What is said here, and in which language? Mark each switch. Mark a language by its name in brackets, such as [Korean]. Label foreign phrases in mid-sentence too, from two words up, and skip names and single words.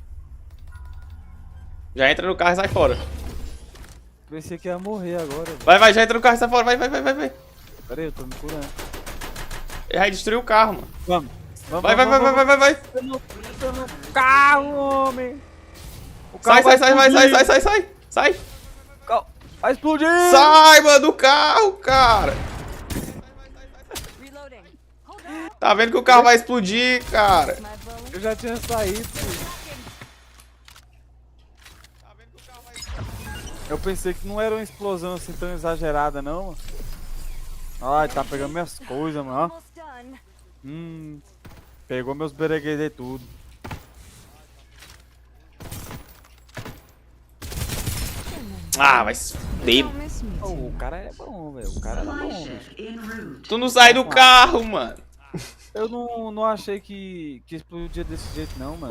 [Portuguese] Já entra no carro e sai fora. Pensei que ia morrer agora, velho. Vai, vai, já entra no carro e sai fora. Vai, vai, vai, vai, vai. Pera aí, eu tô me curando. Ele vai destruir o carro, mano. Vamos. Vai, vai, vai, vai, vai, vai, vai. Tô no carro, homem. O Sai, carro sai, sai, vai, sai, sai, sai, sai. Sai. Vai explodir. Sai, mano, do carro, cara. Reloading. Tá vendo que o carro vai explodir, cara. Eu já tinha saído, filho. Eu pensei que não era uma explosão assim tão exagerada, não, mano. Ai, tá pegando minhas coisas, mano. [English] Almost done. [Portuguese] Pegou meus bereguedê tudo. Ah, vai se fuder. O cara é bom, velho. O cara é bom, bicho. Tu não sai do carro, mano. Eu não achei que explodia desse jeito, não, mano.